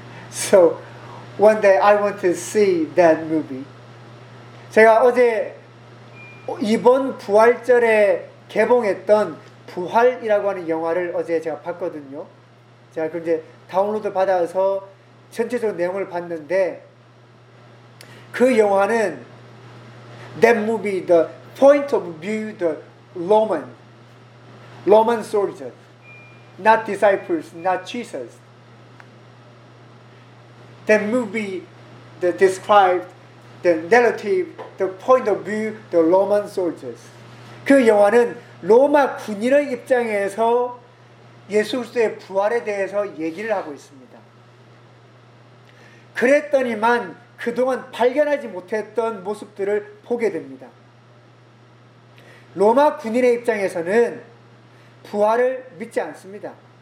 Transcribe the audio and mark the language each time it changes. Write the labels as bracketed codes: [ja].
[en] So one day I want to see that movie. [ko] 제가 어제 이번 부활절에 개봉했던 부활이라고 하는 영화를 어제 제가 봤거든요. 제가 그 이제 다운로드 받아서 전체적인 내용을 봤는데 그 영화는 [en] that movie, the point of view, the Roman soldier, not disciples, not Jesus. That movie that described the narrative, the point of view, the Roman soldiers. [ko] 그 영화는 로마 군인의 입장에서 예수 그리스도의 부활에 대해서 얘기를 하고 있습니다. 그랬더니만 그동안 발견하지 못했던 모습들을 보게 됩니다. 로마 군인의 입장에서는 부활을 믿지 않습니다.